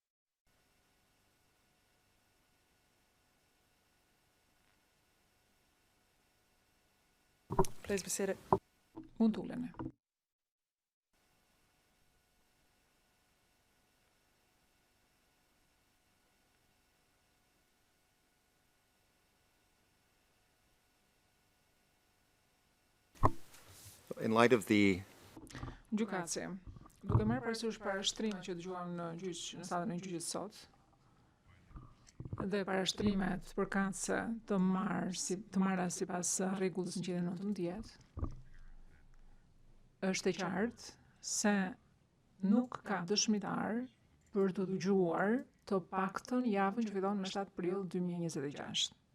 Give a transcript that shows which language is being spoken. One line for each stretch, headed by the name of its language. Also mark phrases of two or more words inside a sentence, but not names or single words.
English: Please be seated.
Albanian: Mund të uleni.
English: In light of the
Albanian: Gjykatësi, duke marrë parasysh parashtrimet që dëgjuam në gjyq në sallën e gjyqit sot dhe parashtrimet përkatëse të marra sipas rregullës 119, është e qartë se nuk ka dëshmitar për të dëgjuar të paktën javën që fillon me 7 prill 2026.